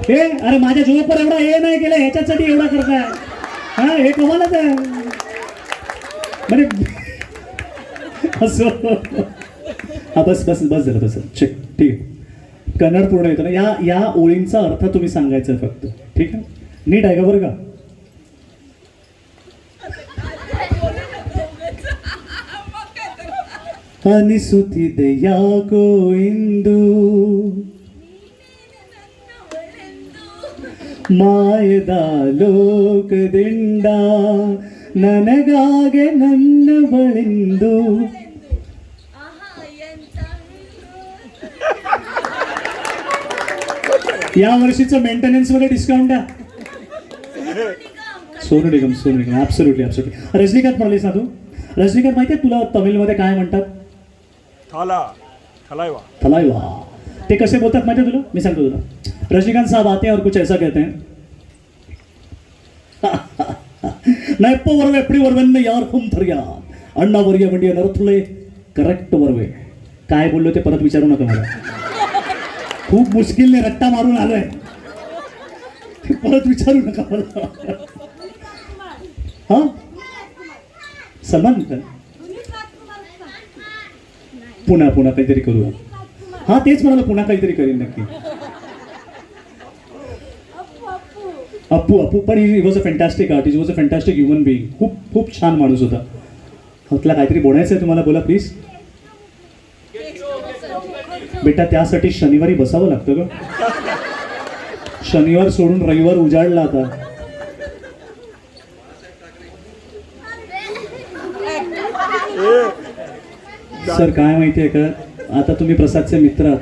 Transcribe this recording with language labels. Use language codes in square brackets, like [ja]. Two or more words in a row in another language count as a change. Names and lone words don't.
[mr] हे अरे माझ्या जोकवर एवढा हे नाही केलं, ह्याच्यासाठी एवढा करताय. हा हे कमालच आहे म्हणजे असं. हा बस बस बस झालं बस चेक ठीक आहे. कन्नड पूर्ण येतं ना, या ओळींचा अर्थ तुम्ही सांगायचा आहे फक्त, ठीक आहे. नीट आहे का बरं का? [kn] ಅನಿಸುತ್ತಿದೆ ಯಾಕೋ ಇಂದು ಮಾಯದ ಲೋಕದಿಂದ ನನಗಾಗೆ ನನ್ನ ಬಳಿಂದು. [mr] या वर्षीचं मेंटेनन्स मध्ये डिस्काउंट द्या. सोनू निगम [en] absolutely absolutely. [mr] रजनीकांत म्हणालीस ना तू? रजनीकांत माहितीये तुला तमिळमध्ये काय म्हणतात? थाला थलाइवा थलाइवा. ते कसे बोलतात माहिती तुला? मी सांगतो तुला. [hi] रजनीकांत साहब आते हैं और कुछ ऐसा कहते हैं. [ta] நான் எப்போ வருவேன் எப்படி வருவேன்னு யாருக்கும் தெரியாது ஆனா வர म्हणजे நேரத்துல கரெக்டா வருவேன். [mr] काय बोललो ते परत विचारू नका मला. खूप मुश्किलने रट्टा मारून आलोय, परत विचारू नका मला. हा सलमान खान पुन्हा काहीतरी करूया. हा तेच म्हणाला, पुन्हा काहीतरी करीन नक्की. [en] अप्पू पण he was a fantastic artist, was a fantastic human being. [mr] खूप छान माणूस होता. तुला काहीतरी बोलायचं आहे तुम्हाला? बोला प्लीज. बेटा त्यासाठी शनिवारी बसावं लागतं ग. शनिवार सोडून रविवार उजाडला आता. सर काय माहितीये का, आता तुम्ही प्रसादचे मित्र आहात.